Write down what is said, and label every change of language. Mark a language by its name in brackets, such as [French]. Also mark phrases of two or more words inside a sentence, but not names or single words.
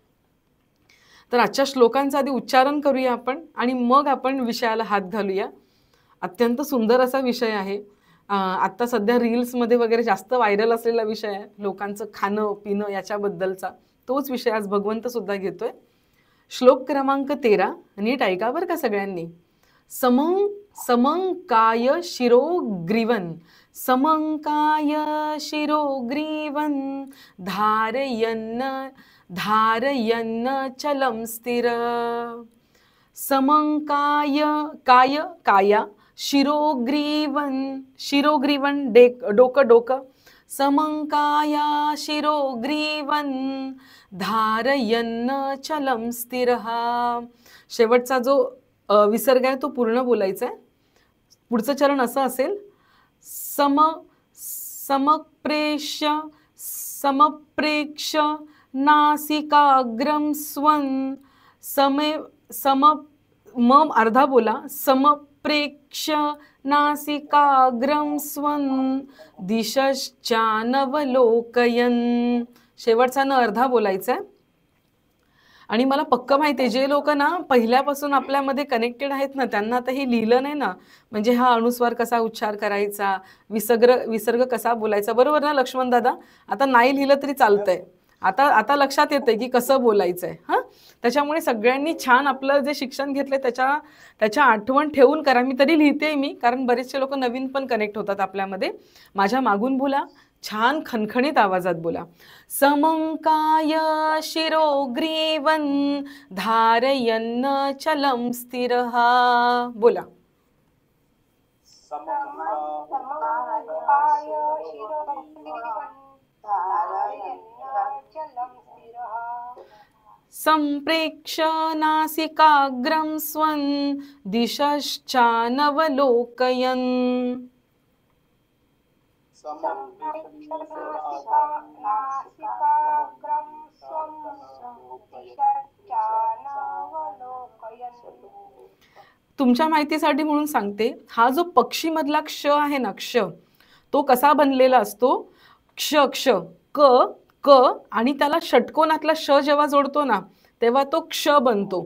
[Marathi] तर आजच्या श्लोकांचं आधी उच्चारण करूया आपण आणि मग आपण विषयाला हात घालूया. अत्यंत सुंदर असा विषय आहे. आत्ता सध्या रील्समध्ये वगैरे जास्त व्हायरल असलेला विषय आहे, लोकांचं खाणं पिणं याच्याबद्दलचा. तोच विषय आज भगवंत सुद्धा घेतोय. श्लोक क्रमांक 13, नीट ऐका बरं का सगळ्यांनी. [Sanskrit] समंकाय शिरोग्रीवन, समंकाय शिरोग्रीवन, धारयन्न चलं स्थिर. [Marathi] समंकाय काय काया, शिरोग्रीवन शिरोग्रीवन डोकं, [Sanskrit] समंकाया शिरोग्रीवन, धारयन्न चलं स्थिरः. [Marathi] शेवटचा जो विसर्ग आहे तो पूर्ण बोलायचा आहे. पुढचं चरण असं असेल, [Sanskrit] समप्रेक्ष नासिकाग्रम स्वं, मम [Marathi] अर्धा बोला, [Sanskrit] समप्रेक्ष नासिकाग्रम स्वं, दिशश्चानवलोकयन्. [Marathi] शेवटचा न अर्धा बोलायचा आहे. आणि मला पक्क माहिती आहे जे लोक ना पहिल्यापासून आपल्यामध्ये कनेक्टेड आहेत ना त्यांना आता हे लिहिलं नाही ना, म्हणजे हा अनुस्वार कसा उच्चार करायचा, विसर्ग कसा बोलायचा, बरोबर ना लक्ष्मण दादा? आता नाही लिहिलं तरी चालतंय, आता लक्षात येतंय की कसं बोलायचंय. हां, त्याच्यामुळे सगळ्यांनी छान आपलं जे शिक्षण घेतलंय त्याच्या आठवण ठेवून करा. मी तरी लिहिते मी, कारण बरेचसे लोक नवीन पण कनेक्ट होतात आपल्यामध्ये. माझ्या मागून बोला, छान खणखणीत आवाजात बोला. [Sanskrit] समंकाय शिरोग्रीवन, धारयन्न चलं स्थिरः. [Marathi] बोला. [Sanskrit] संप्रेक्ष नासिकाग्रं स्वं, दिशश्चानवलोकयन्. [Marathi] तुमच्या माहितीसाठी म्हणून सांगते, हा जो पक्षी मधला क्ष आहे ना, क्ष, तो कसा बनलेला असतो, क्ष क्ष क क, आणि त्याला षटकोनातला श जेव्हा जोडतो ना तेव्हा तो क्ष बनतो.